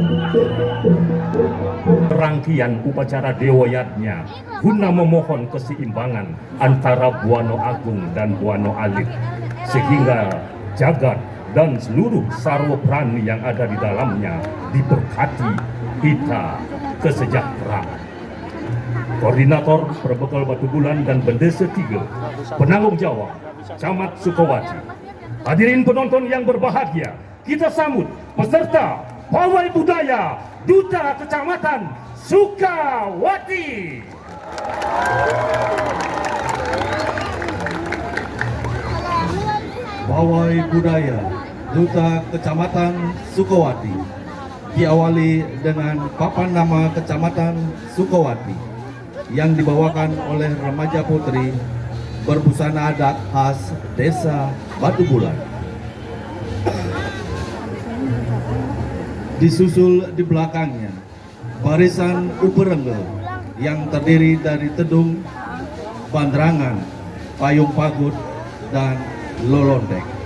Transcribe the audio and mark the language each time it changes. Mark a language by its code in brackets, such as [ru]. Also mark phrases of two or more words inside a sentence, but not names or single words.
[id] Rangkaian upacara dewayatnya guna memohon keseimbangan antara Buana Agung dan Buana Alit, sehingga jagat dan seluruh [ban] sarwa prani [id] yang ada di dalamnya diberkati hita kesejahteraan. Koordinator Perbekal Batu Bulan dan Bendesa 3, penanggung jawab Camat Sukawati. Hadirin penonton yang berbahagia, kita sambut peserta pawai budaya Duta Kecamatan Sukawati. Pawai budaya Duta Kecamatan Sukawati diawali dengan papan nama Kecamatan Sukawati yang dibawakan oleh remaja putri berbusana adat khas Desa Batu Bulan. Disusul di belakangnya barisan uperenggel yang terdiri dari tedung, banderangan, payung pagut, dan lolondek.